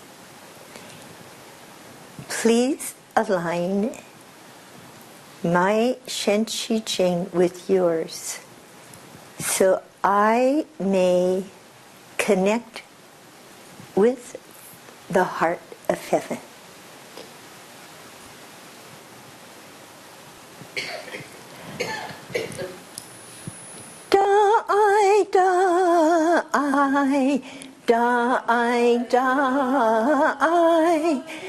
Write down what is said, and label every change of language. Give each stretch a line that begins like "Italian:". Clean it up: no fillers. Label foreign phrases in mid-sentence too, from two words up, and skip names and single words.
English: Please align my Shen Qi Jing with yours, so I may connect with the heart of heaven. Da-I, Da-I, Da-I, Da-I,